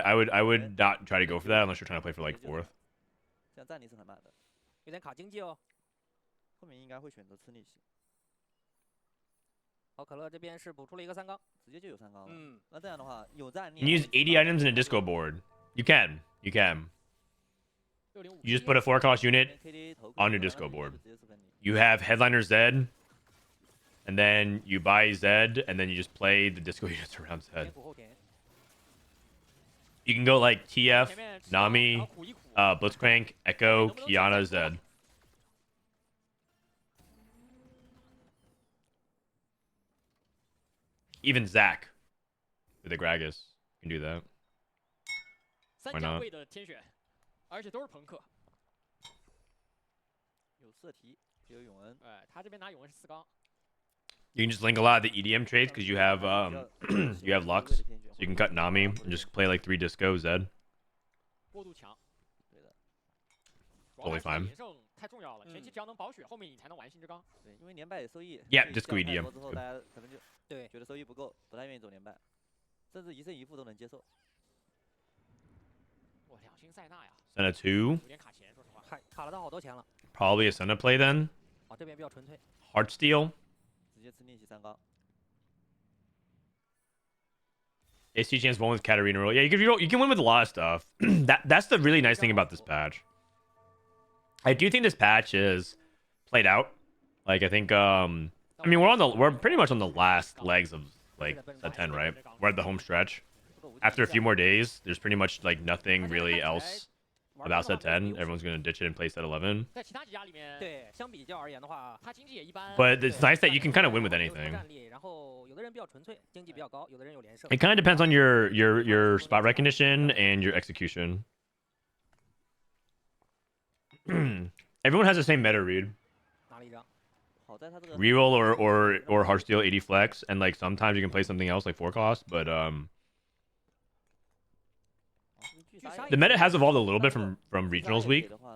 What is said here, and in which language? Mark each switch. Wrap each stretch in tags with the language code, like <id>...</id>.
<en>I would not try to go for that unless you're trying to play for like 4th.</en> <zh>这样站立是很慢的，有点卡经济哦。后面应该会选择吃力气。好，可乐这边是补出了一个3缸，直接就有3缸了。那这样的话有站立。</zh> <en>You use 80 items in a disco board. You can. You can. You just put a 4-cost unit on your disco board. You have Headliner Zed, and then you buy Zed, and then you just play the disco units around Zed. You can go like TF, Nami, Blitzcrank, Echo, Kiana, Zed. Even Zach with the Gragas can do that. Why not?</en> <zh>而且都是朋克。有色提，有永恩。哎，他这边拿永恩是4缸。</zh> <en>You can just link a lot of the EDM trades because you have you have Lux, so you can cut Nami and just play like 3 disco Zed.</en> <zh>过度强。对的。</zh> <en>Totally fine.</en> <zh>连胜太重要了，前期只要能保血，后面你才能玩新之纲。对，因为连败有收益。</zh> <en>Yeah, disco EDM.</en> <zh>之后大家可能就对觉得收益不够，不太愿意走连败，甚至1胜1负都能接受。哇，2星塞纳呀。</zh> <en>Senna 2.</en> <zh>有点卡钱，说实话。卡了他好多钱了。</zh> <en>Probably a Senna play then.</en> <zh>哦，这边比较纯粹。</zh> <en>Heartsteel.</en> <zh>直接吃逆袭3缸。</zh> <en>AC chance won with Katarina roll. Yeah, you can win with a lot of stuff. That's the really nice thing about this patch. I do think this patch is played out. Like I think I mean we're pretty much on the last legs of like set 10, right? We're at the home stretch. After a few more days, there's pretty much like nothing really else about set 10. Everyone's gonna ditch it and play set 11.</en> <zh>在其他几家里面，对，相比较而言的话，他经济也一般。</zh> <en>But it's nice that you can kind of win with anything.</en> <zh>然后有的人比较纯粹，经济比较高，有的人有连胜。</zh> <en>It kind of depends on your spot recognition and your execution. Everyone has the same meta read.</en> <zh>拿了一张。</zh> <en>Reroll or Heartsteel 80 flex, and like sometimes you can play something else like 4 cost, but the meta has evolved a little bit from regionals week.</en>